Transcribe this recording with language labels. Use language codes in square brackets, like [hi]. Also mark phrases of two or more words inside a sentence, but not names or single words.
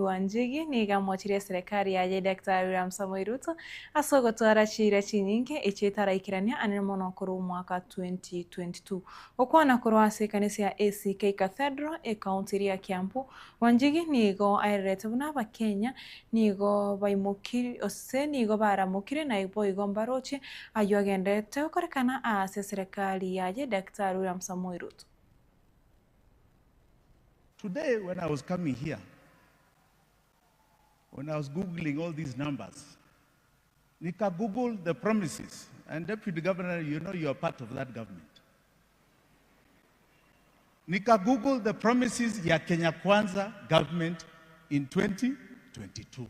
[guz] Wanjigi niga mochirie serikali ya Daktari William Samoei Ruto asogotwara chira chinyinge echitaraikirania anene mono kuru mwaka 2022 okwana kurwase kanisa ya ACK Cathedral county ya Kiambu. Wanjigi nigo airete buna Kenya nigo baimukiri ose nigo baramukire na ibo igombaroche ayogendete okorekana ase serikali ya Daktari William Samoei Ruto. [en] Today, when I was coming here, when I was Googling all these numbers, Nika Google the promises, and Deputy Governor, you know you are part of that government. Nika Google the promises ya Kenya Kwanza government in 2022.